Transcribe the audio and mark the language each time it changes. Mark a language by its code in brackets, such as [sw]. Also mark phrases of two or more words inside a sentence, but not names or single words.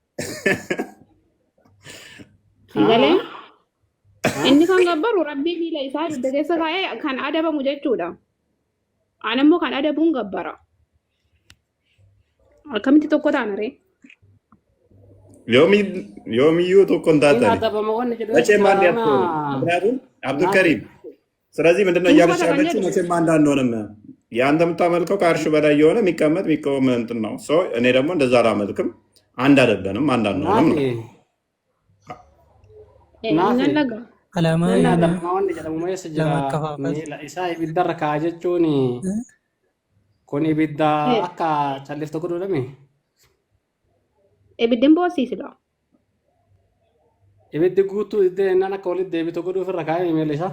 [om] Sigalee inni kan gabbaru rabbii miila isaa ibidda keessa kaa'ee kan adabamu jechuudha. Ani immoo kan adabuun gabbara. Akkamitti tokko taana ree? Yoomiyyuu tokko hin taatani. [am] መቼም አንድ ያትሆንም ምክንያቱም አብዱልከሪም ስለዚህ ምንድነው እያለች ያለችው መቼም አንድ አንሆንም። የአንተ የምታመልከው ከአርሽ በላይ የሆነ የሚቀመጥ የሚቆም እንትን ነው። እኔ ደግሞ እንደዛ አላመልክም። አንድ አይደለንም፣ አንድ አንሆንም ነው። [om] Kun ibidda akka calliftu godhame. Ibiddin boosiisudha. Ibiddi guutuu iddee naan akka walitti deebitu godhuuf irra kaa'ee miila isaa.